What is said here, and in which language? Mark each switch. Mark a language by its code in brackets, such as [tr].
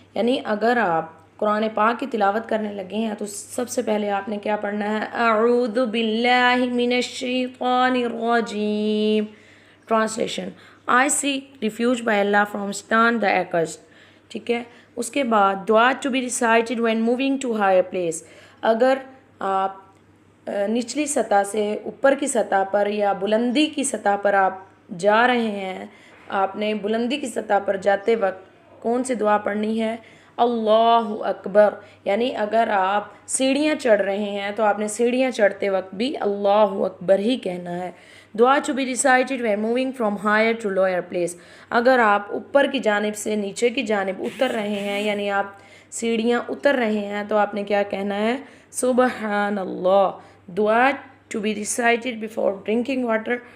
[ur] یعنی اگر آپ قرآن پاک کی تلاوت کرنے لگے ہیں تو سب سے پہلے آپ نے کیا پڑھنا ہے؟ [ar] اعوذ باللہ من الشیطان الرجیم. [en] Translation: I seek refuge by Allah from Satan the accursed. [ur] ٹھیک ہے. اس کے بعد دعا [en] to be recited when moving to higher place. [ur] اگر آپ نچلی سطح سے اوپر کی سطح پر یا بلندی کی سطح پر آپ جا رہے ہیں، آپ نے بلندی کی سطح پر جاتے وقت کون سی دعا پڑھنی ہے؟ اللہ اکبر. یعنی اگر آپ سیڑھیاں چڑھ رہے ہیں تو آپ نے سیڑھیاں چڑھتے وقت بھی اللہ اکبر ہی کہنا ہے. [en] دعا to be recited when moving from higher to lower place. [ur] اگر آپ اوپر کی جانب سے نیچے کی جانب اتر رہے ہیں، یعنی آپ سیڑھیاں اتر رہے ہیں، تو آپ نے کیا کہنا ہے؟ سبحان اللہ. [en] دعا to be recited before drinking water.